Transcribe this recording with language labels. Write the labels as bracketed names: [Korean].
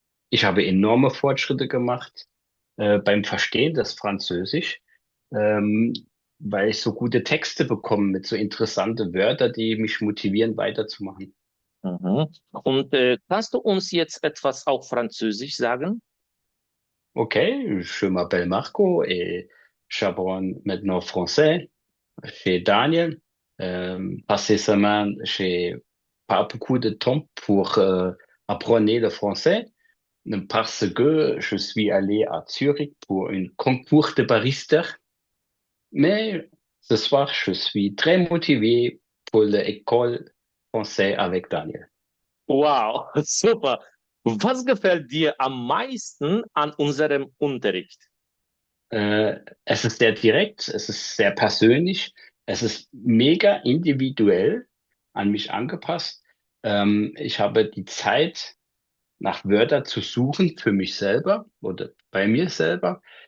[German] Ich habe enorme Fortschritte gemacht beim Verstehen des Französisch, weil ich so gute Texte bekomme mit so interessante Wörter, die mich motivieren, weiterzumachen. Mhm. Und kannst du uns jetzt etwas auf Französisch sagen? [French] Ok, je m'appelle Marco et j'apprends maintenant français chez Daniel. Passé semaine, j'ai pas beaucoup de temps pour apprendre le français parce que je suis allé à Zurich pour un concours de barista. Mais ce soir, je suis très motivé pour l'école française avec Daniel. [German] Wow, super. Was gefällt dir am meisten an unserem Unterricht? Es ist sehr direkt, es ist sehr persönlich, es ist mega individuell an mich angepasst. Ich habe die Zeit, nach Wörtern zu suchen für mich selber oder bei mir selber.